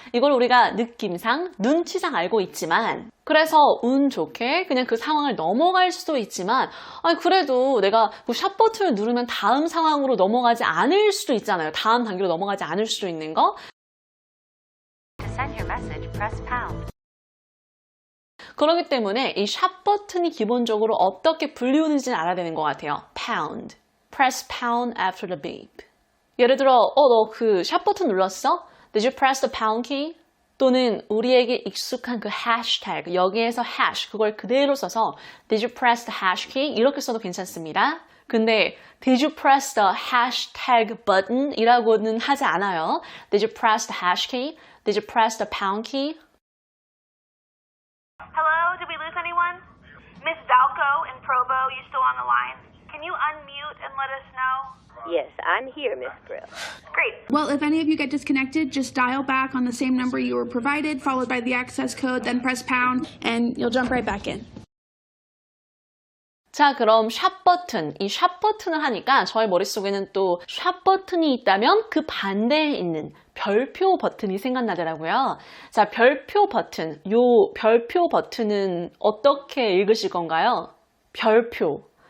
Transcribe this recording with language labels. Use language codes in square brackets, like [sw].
[ko] 이걸 우리가 느낌상, 눈치상 알고 있지만 그래서 운 좋게 그냥 그 상황을 넘어갈 수도 있지만 그래도 내가 그 샵 버튼을 누르면 다음 상황으로 넘어가지 않을 수도 있잖아요. 다음 단계로 넘어가지 않을 수도 있는 거. [en] To send your message, press pound. [ko] 그렇기 때문에 이 샵 버튼이 기본적으로 어떻게 불리우는지는 알아야 되는 것 같아요. [en] pound. press pound after the beep. [ko] 예를 들어, 너 그 샵 버튼 눌렀어? [en] Did you press the pound key? [ko] 또는 우리에게 익숙한 그 hashtag, 여기에서 hash, 그걸 그대로 써서 [en] Did you press the hash key? [ko] 이렇게 써도 괜찮습니다. [en] 근데 Did you press the hashtag button? [ko] 이라고는 하지 않아요. [en] Did you press the hash key? Did you press the pound key? Hello, did we lose anyone? Miss Dalco in Provo, you still on the line? Can you unmute and let us know? Yes, I'm here, Miss Brill. Great. Well, if any of you get disconnected, just dial back on the same number you were provided, followed by the access code, then press pound, and you'll jump right back in. [ko] 자, 그럼 샵 버튼, 이 샵 버튼을 하니까 저희 머릿속에는 또 샵 버튼이 있다면 그 반대에 있는 별표 버튼이 생각나더라고요. 자, 별표 버튼, 요 별표 버튼은 어떻게 읽으실 건가요? 별표.